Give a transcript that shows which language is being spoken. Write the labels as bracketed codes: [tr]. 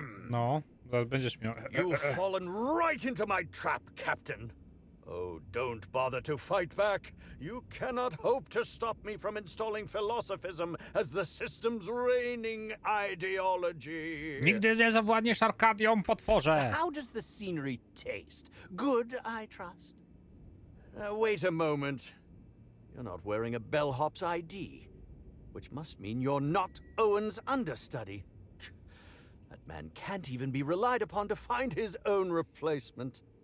[pl] No, zaraz będziesz miał. [en] You've fallen right into my trap, Captain. Oh, don't bother to fight back. You cannot hope to stop me from installing philosophism as the system's reigning ideology. [pl] Nigdy nie zawładniesz Arkadią, potworze. [en] How does the scenery taste? Good, I trust. Wait a moment. You're not wearing a bellhop's ID, which must mean you're not Owen's understudy. That man can't even be relied upon to find his own replacement.